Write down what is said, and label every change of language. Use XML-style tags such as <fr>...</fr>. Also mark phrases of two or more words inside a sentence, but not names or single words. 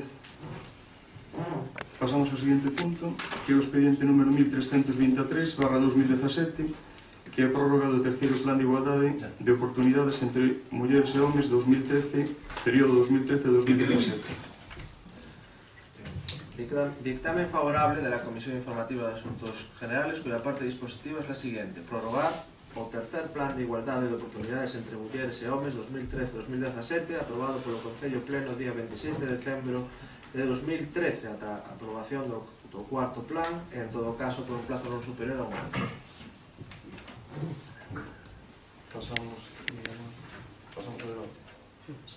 <gl>Pasamos ao seguinte punto, que é o expediente número 1323/2017, que é a prórroga do terceiro Plan de Igualdade de Oportunidades entre Mulleres e Homes 2013, período 2013-2017.</gl> <es>Dictamen favorable de la Comisión Informativa de Asuntos Generales, cuya parte dispositiva es la siguiente:</es> <gl>prorrogar o tercer Plan de Igualdade de Oportunidades entre Mulleres e Homes 2013-2017, aprobado polo Concello Pleno día 26 de decembro de 2013, ata a aprobación do cuarto plan, e en todo caso por un plazo non superior a un ano. Pasamos ao debate. Sí.</gl>